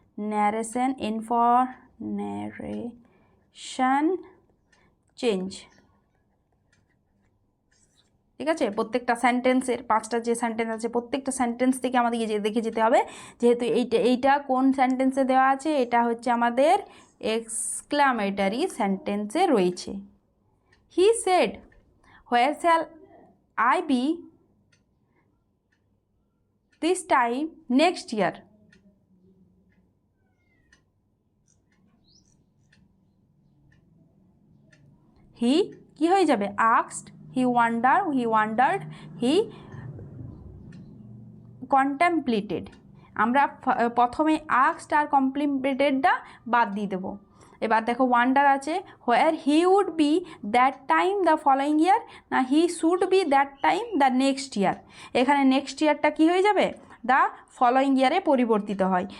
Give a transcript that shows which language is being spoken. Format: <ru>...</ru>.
<bn>Narration, N for narration change. ঠিক আছে, প্রত্যেকটা সেন্টেন্সের 5টা যে সেন্টেন্স আছে প্রত্যেকটা সেন্টেন্স থেকে আমাদেরকে দেখে যেতে হবে, যেহেতু এইটা কোন সেন্টেন্সে দেওয়া আছে, এটা হচ্ছে আমাদের এক্সক্লামেটরি সেন্টেন্সে রয়েছে।</bn> <en>He said, where shall I be this time next year? He</en> <bn>কি হয়ে যাবে,</bn> <en>asked, he wondered, he contemplated।</en> <bn>আমরা প্রথমে asked আর কমপ্লিমেন্টেডটা বাদ দিয়ে দেবো। এবার দেখো ওয়ান্ডার আছে,</bn> <en>Where he would be that time the following year, না he should be that time the next year.</en> <bn>এখানে নেক্সট ইয়ারটা কী হয়ে যাবে, দ্য ফলোয়িং ইয়ারে পরিবর্তিত হয়।</bn>